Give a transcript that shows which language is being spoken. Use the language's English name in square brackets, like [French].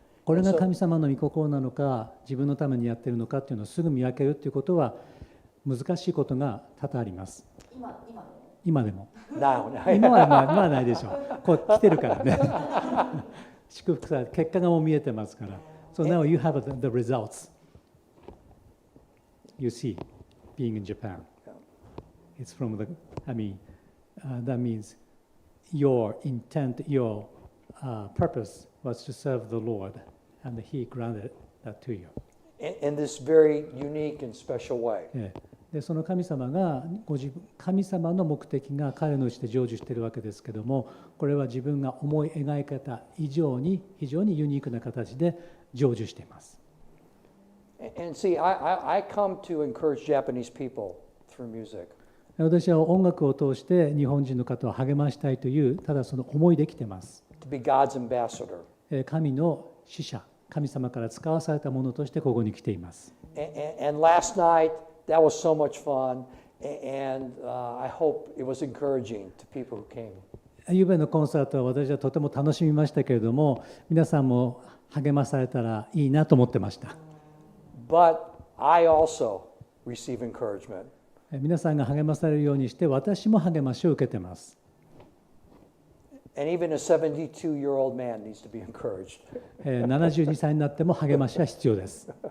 [Japanese] これが神様の御心なのか自分のためにやっているのかっていうのをすぐ見分けるということは難しいことが多々あります。今でも。今はないでしょう。こう来てるからね。祝福され結果がもう見えてますから。 [English] So now you have the results. You see, being in Japan. It's from the, that means your intent, your purpose was to serve the Lord, and He granted that to you. In this very unique and special way. [Japanese] でその神様が神様の目的が彼のうちで成就しているわけですけども、これは自分が思い描い方以上に非常にユニークな形で成就しています。 [English] And see, I come to encourage Japanese people through music. [Japanese] 私は音楽を通して日本人の方を励ましたいというただその思いできています。 [English] To be God's ambassador. [Japanese] 神の使者、神様から使わされたものとしてここに来ています。 [English] And last night, that was so much fun, and I hope it was encouraging to people who came. [Japanese] ゆうべのコンサートは私はとても楽しみましたけれども、皆さんも励まされたらいいなと思ってました。 [English] But I also receive encouragement. [Japanese] 皆さんが励まされるようにして私も励ましを受けています。 [English] And even a 72-year-old man needs to be encouraged. [Japanese] 72歳になっても励ましは必要です。